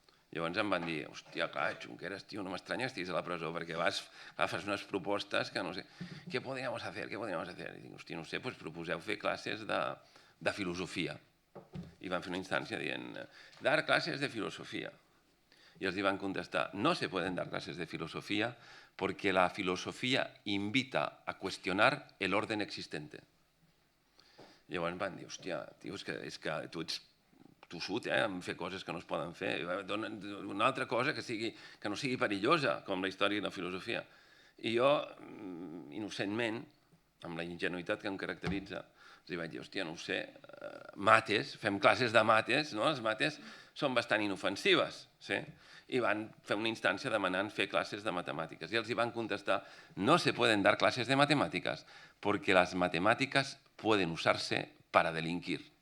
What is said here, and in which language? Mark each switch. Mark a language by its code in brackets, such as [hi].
[ca] Llavors em van dir, hòstia, clar, Junqueras, tio, no m'estranya que estiguis a la presó perquè fas unes propostes que no sé, què [es] podríamos hacer? [ca] I dic, hòstia, no sé, doncs proposeu fer classes de filosofia. I van fer una instància dient, [es] dar clases de filosofia. [ca] I els hi van contestar, [es] no se pueden dar clases de filosofía porque la filosofía invita a cuestionar el orden existente. [ca] Llavors van dir, hòstia, tio, és que tu ets tossut, en fer coses que no es poden fer. Una altra cosa que no sigui perillosa, com la història i la filosofia. I jo, innocentment, amb la ingenuïtat que em caracteritza, els vaig dir, hòstia, no ho sé, mates, fem classes de mates, no? Les mates són bastant inofensives, sí? I van fer una instància demanant fer classes de matemàtiques. I els hi van contestar, [es] no se pueden dar clases de matemáticas porque las matemáticas pueden usarse para delinquir.